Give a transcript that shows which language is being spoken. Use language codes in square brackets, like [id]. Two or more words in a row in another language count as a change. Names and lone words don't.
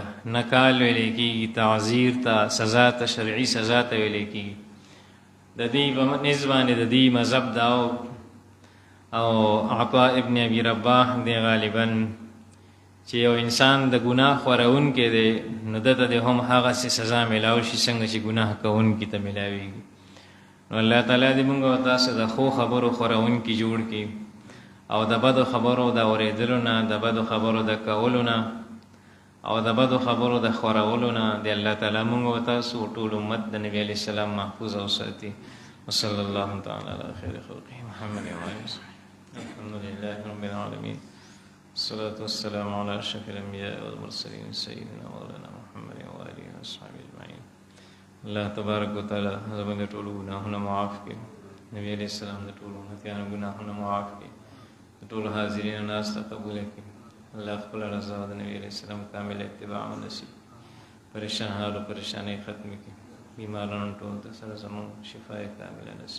[ps] نکال ویلی کېږي تعزیر ته، سزا ته شرعي سزا ته ویلی کېږي. د دې په نسبت باندې د دې مذهب دا او عطاء ابن ابي رباح دی غالبا چې یو انسان د ګناه خورونکی دی نو دته د هم هغه سزا ملاوي شي څنګه چې ګناه کوونکی ته ملاويږي. نو الله تعالی دې موږ او تاسو د خو خبرو خورونکی جوړ کړي او د بدو خبرو د اورېدلو نه، د بدو خبرو د کولو نه او د بدو خبرو د خورولو نه د الله تعالی موږ او تاسو ټول امت د نبی [ar] عليه السلام [ps] محفوظ او ساتي. [ar] وصلى الله تعالى على خير خلقه محمد وعلى اله وصحبه. الحمد لله رب العالمين، الصلاة والسلام على أشرف الأنبياء والمرسلين سيدنا مولانا محمد وآله وصحبه أجمعين. الله تبارك وتعالى [ps] زموږ ټول ګناهونه معاف کړي، نبی [ar] عليه السلام [ps] د ټول امتیانو ګناهونه معاف کړي، د ټول حاضرین ناس ته قبول کړي. الله خپل رضا د نبی [ar] عليه السلام [ps] کامل اتباع نصیب، پریشان حال او پریشانی ختم کړي، بیمارانو ټول ته سره زموږ شفای کامله نصیب.